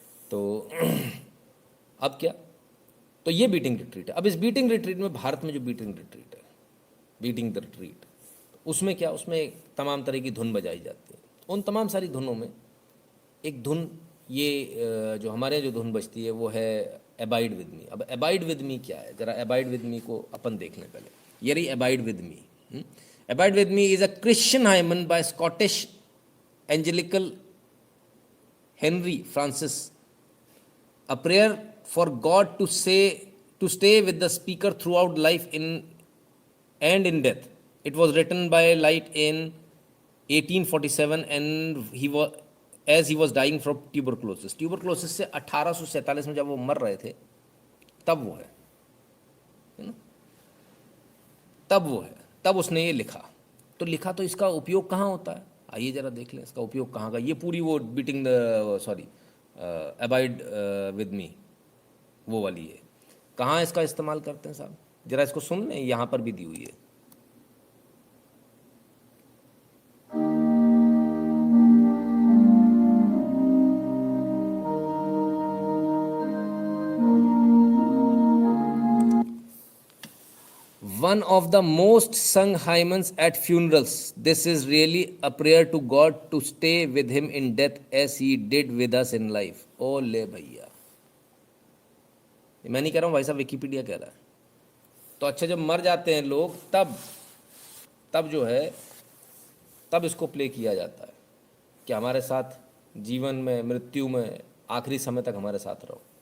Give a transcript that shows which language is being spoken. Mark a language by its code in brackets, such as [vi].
[hi] तो अब क्या, तो ये बीटिंग रिट्रीट है। अब इस बीटिंग रिट्रीट में, भारत में जो बीटिंग रिट्रीट है, बीटिंग द रिट्रीट, उसमें क्या, उसमें तमाम तरह की धुन बजाई जाती है। उन तमाम सारी धुनों में एक धुन, ये जो हमारे यहाँ जो धुन बजती है वो है अबाइड विद मी। अब अबाइड विद मी क्या है, जरा अबाइड विद मी को अपन देख लें पहले। ये रही abide with मी। [en] Abide with me is a Christian hymn by Scottish Anglican Henry Francis, a prayer for God to stay with the speaker throughout life and in death. It was written by Light in 1847 and he was dying from tuberculosis. [hi] Tuberculosis से 1847 में जब वो मर रहे थे तब वो है ना, तब उसने ये लिखा। तो लिखा तो इसका उपयोग कहाँ होता है, आइए जरा देख लें इसका उपयोग कहाँ का। ये पूरी वो बीटिंग अबाइड विद मी वो वाली है, कहाँ इसका इस्तेमाल करते हैं साहब, जरा इसको सुन लें, यहाँ पर भी दी हुई है। [en] One of the most sung hymns at funerals. This is really a prayer to God to stay with him in death as he did with us in life. [hi] ओ ले भैया, मैं नहीं कह रहा हूँ भाई साहब, विकीपीडिया कह रहा है। तो अच्छा, जब मर जाते हैं लोग तब जो है, तब इसको प्ले किया जाता है कि हमारे साथ जीवन में, मृत्यु में, आखिरी समय तक हमारे साथ रहो।